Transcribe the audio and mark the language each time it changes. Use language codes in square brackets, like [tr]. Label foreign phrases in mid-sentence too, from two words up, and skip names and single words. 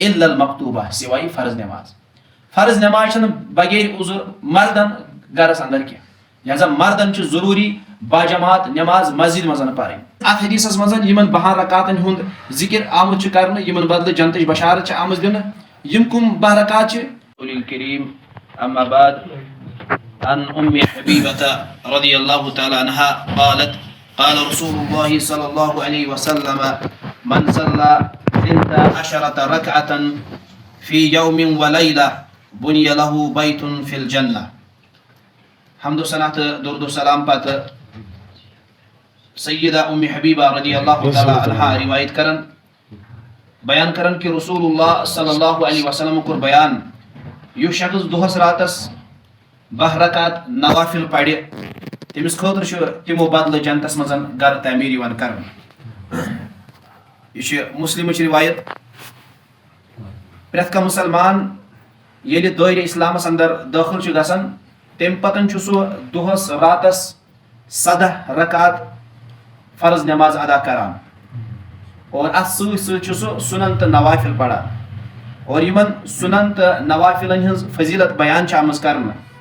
[ar] الا المکتوبہ [ks] سوائے فرض نماز. فرض نماز چھنہ بغیر عذر مردن گرس اندر کی لہذا مردن چھ ضروری باجماعت نماز مسجد مزن پرن. ات حدیثس مزن یمن 12 رکعتن ہند ذکر آمت چھ کرنے یمن بدل جنتچ بشارت چھ آمت دن یم کم 12 رکعت چھ. [ar] قل الکریم اما بعد عن ام حبیبة رضی اللہ تعالی عنها قالت قال رسول الله صلی اللہ علیہ وسلم من صلى 12 ركعة في يوم وليلة بني له بيت في الجنة. [ks] حمد و ثنا درود و سلام پت سیدہ ام حبیبہ [ar] رضی اللہ تعالی عنہا [ks] روایت کرن بیان کرن کہ رسول اللہ [ar] صلی اللہ علیہ وسلم [ks] کور بیان یہ شخص دہس راتس 12 رکعت نوافل پڑھ تمس خاطر چھ تمو بدل جنتس مزن گر تعمیر یوان کرن. یہ مسلم روایت. پرت کانٛہہ مسلمان ییٚلہِ دٲیرِ اسلامس اندر دٲخل چھُ گژھان تمہِ پتن چھُ سُہ دۄہس راتس 17 رکعت فرض نماز ادا کران اور اتھ سۭتۍ سۭتۍ چھُ سُہ سنن تہٕ نوافل پران اور یمن سنن تہٕ نوافلن ہٕنٛز فضیلت بیان چھِ آمٕژ کرنہٕ